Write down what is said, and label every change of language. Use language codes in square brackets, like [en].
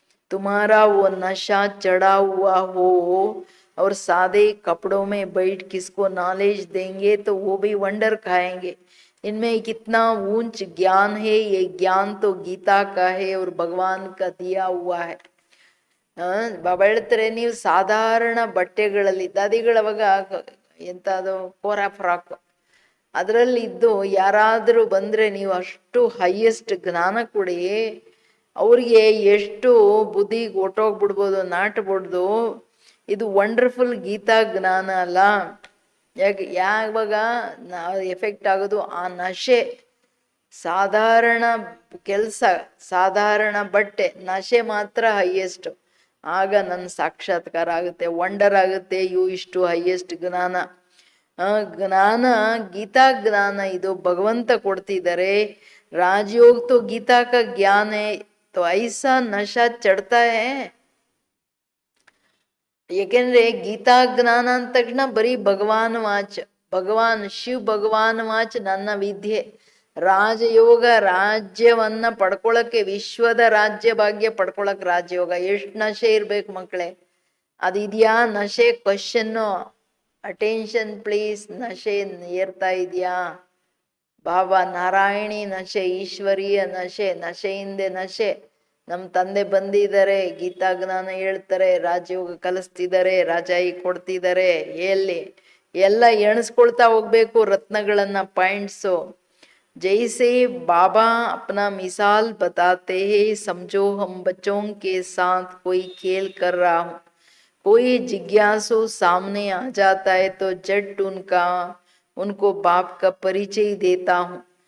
[hi] तुम्हारा वो नशा चढ़ा हुआ हो और सादे कपड़ों में बैठ किसको नॉलेज देंगे तो वो भी वंडर खाएंगे. इनमें कितना ऊंच ज्ञान है. ये ज्ञान तो गीता का है और भगवान का दिया हुआ है. [kn] ಬಾಬಾ ಹೇಳ್ತಾರೆ ನೀವು ಸಾಧಾರಣ ಬಟ್ಟೆಗಳಲ್ಲಿ, ದಾದಿಗಳವಾಗ ಎಂಥದ್ದು ಕೋರ ಫ್ರಾಕ್ ಅದರಲ್ಲಿ ಇದ್ದು ಯಾರಾದರೂ ಬಂದರೆ ನೀವು ಅಷ್ಟು ಹೈಯೆಸ್ಟ್ ಜ್ಞಾನ ಕೊಡಿ, ಅವ್ರಿಗೆ ಎಷ್ಟು ಬುದ್ಧಿಗೆ ಹೊಟ್ಟೋಗ್ಬಿಡ್ಬೋದು, ನಾಟ್ಬಿಡ್ದು. ಇದು ವಂಡರ್ಫುಲ್ ಗೀತಾ ಜ್ಞಾನ ಅಲ್ಲ. ಯಾವಾಗ ಎಫೆಕ್ಟ್ ಆಗೋದು ಆ ನಶೆ. ಸಾಧಾರಣ ಕೆಲಸ, ಸಾಧಾರಣ ಬಟ್ಟೆ, ನಶೆ ಮಾತ್ರ ಹೈಯೆಸ್ಟ್. ಆಗ ನನ್ನ ಸಾಕ್ಷಾತ್ಕಾರ ಆಗುತ್ತೆ, ವಂಡರ್ ಆಗುತ್ತೆ. ಇಷ್ಟು ಹೈಯೆಸ್ಟ್ ಜ್ಞಾನ, ಜ್ಞಾನ ಗೀತಾ ಜ್ಞಾನ ಇದು ಭಗವಂತ ಕೊಡ್ತಿದ್ದಾರೆ. [hi] ರಾಜಯೋಗ तो गीता का ज्ञान है, तो ऐसा नशा चढ़ता है. [kn] ಏಕೆಂದ್ರೆ ಗೀತಾ ಜ್ಞಾನ ಅಂದ ತಕ್ಷಣ ಬರೀ ಭಗವಾನ್ ವಾಚ್, ಭಗವಾನ್ ಶಿವ್ ಭಗವಾನ್ ವಾಚ್ ನನ್ನ ವಿದ್ಯೆ. ರಾಜಯೋಗ ರಾಜ್ಯವನ್ನ ಪಡ್ಕೊಳಕ್ಕೆ, ವಿಶ್ವದ ರಾಜ್ಯ ಭಾಗ್ಯ ಪಡ್ಕೊಳಕ್ ರಾಜಯೋಗ. ಎಷ್ಟು ನಶೆ ಇರ್ಬೇಕು ಮಕ್ಕಳೇ, ಅದಿದ್ಯಾ ನಶೆ? Question, [en] Attention please. [kn] ನಶೆ ಏರ್ತಾ ಇದೆಯಾ? ಬಾಬಾ ನಾರಾಯಣಿ ನಶೆ, ಈಶ್ವರೀಯ ನಶೆ, ನಶೆಯಿಂದೆ ನಶೆ. ನಮ್ಮ ತಂದೆ ಬಂದಿದ್ದಾರೆ, ಗೀತಾ ಜ್ಞಾನ ಹೇಳ್ತಾರೆ, ರಾಜಯೋಗ ಕಲಿಸ್ತಿದ್ದಾರೆ, ರಾಜಾಯಿ ಕೊಡ್ತಿದ್ದಾರೆ. ಎಲ್ಲಿ ಎಲ್ಲ ಎಣಿಸ್ಕೊಳ್ತಾ ಹೋಗ್ಬೇಕು ರತ್ನಗಳನ್ನ, ಪಾಯಿಂಟ್ಸು. [hi] जैसे बाबा अपना मिसाल बताते हैं, समझो हम बच्चों के साथ कोई खेल कर रहा हूँ. कोई जिज्ञासु सामने आ जाता है तो झट उनको बाप का परिचय देता हूँ.